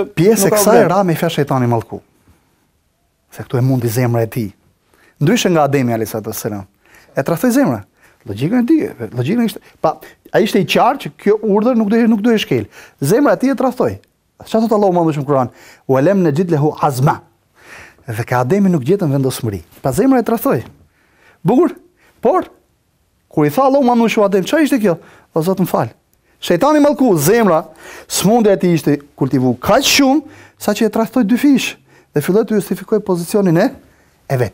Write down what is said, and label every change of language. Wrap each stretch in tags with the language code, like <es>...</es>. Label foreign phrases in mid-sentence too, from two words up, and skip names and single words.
<sq>pjesë e kësaj ra me fjalë shejtani mallku. Se këtu e mundi zemra e tij. Ndryshe nga Ademi</sq> <ar>عليه السلام.</ar> <sq>E tradhtoi zemrën. Logjika e di, logjika ishte, ai ishte I qartë që kjo urdhër nuk do e shkel. Zemra e tij e tradhtoi. Çfarë thot Allahu më në Kur'an?</sq> <ar>ولم نجد له عزما.</ar> <sq>Dhe ka Ademi nuk gjetën vendosmëri. Pa zemra e tradhtoi. Bukur, por kur I tha Allahu më në Adem, çfarë ishte kjo? O Zot më fal. Shejtani mallku, zemra, smundja e tij ishte kultivu kaq shumë saqë e tradhtoi dy fish dhe filloi të justifikoj pozicionin e vet.</sq>